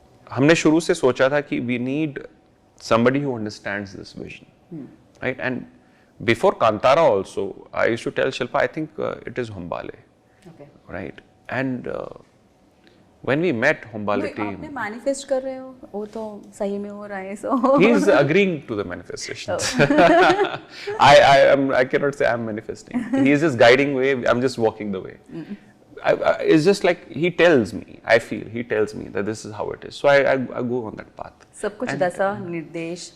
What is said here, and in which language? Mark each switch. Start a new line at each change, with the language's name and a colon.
Hindi: हमने शुरू से सोचा था कि
English: we need somebody who understands this vision, right? And before Kantara also, I used to tell Shilpa, I think it is Humbal, right? And when we met Humbal team,
Hindi: आपने manifest कर रहे हो, वो तो सही में हो रहा है, so.
English: He is agreeing to the manifestations. I cannot say I'm manifesting. He is just guiding way. I'm just walking the way. It's just like he tells me. I feel he tells me that this is how it is. So I go on that path.
Hindi: सब कुछ दशा निर्देश.